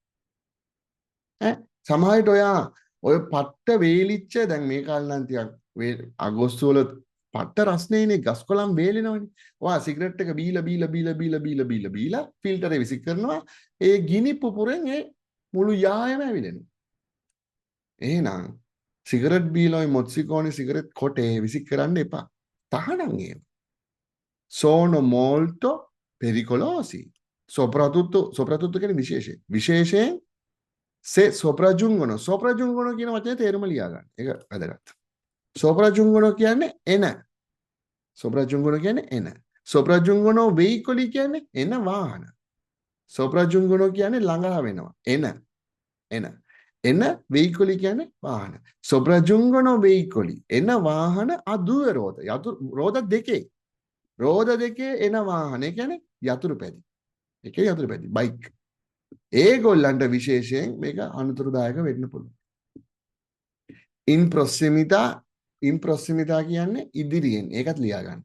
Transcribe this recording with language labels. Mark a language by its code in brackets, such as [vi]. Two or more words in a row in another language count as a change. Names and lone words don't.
[si] සමහරවිට ඔය පට්ට වේලිච්ච දැන් මේ කාලේ නම් ටිකක් අගෝස්තු වල පට්ට රස්නේනේ ගස් කොළන් වේලෙනවනේ. ඔයා සිගරට් එක බීලා ෆිල්ටරේ විසික් කරනවා. ඒ ගිනි පුපුරෙන් ඒ මුළු යායම ඇවිලෙනවා. එහෙනම් සිගරට් බීලා ඔය මොත්සිකෝනි සිගරට් කොටේ විසික් කරන්න එපා. තහනම් ඒක. [it] sono molto pericolosi. [si] Soprattutto කියන්නේ විශේෂයෙන්. විශේෂයෙන් [it] se sopraggiungono. [si] Sopraggiungono කියන වචනේ තේරුම ලියා ගන්න. ඒක වැදගත්. Sopraggiungono කියන්නේ එන. Sopraggiungono කියන්නේ එන. [it] Sopraggiungono veicoli [si] කියන්නේ එන වාහන. Sopraggiungono කියන්නේ ළඟා වෙනවා. එන. එන veicoli කියන්නේ වාහන. [it] Sopraggiungono veicoli. [si] එන වාහන [it] a due ruote. [si] රෝද දෙකේ. රෝද දෙකේ එන වාහන. ඒ කියන්නේ යතුරු පැදි. ඒකේ යතුරු පැදි. බයික්. ඒගොල්ලන්ට විශේෂයෙන් මේක අනුතරදායක වෙන්න පුළුවන්. [it] in proximita [si] කියන්නේ ඉදිරියෙන්. ඒකත් ලියා ගන්න.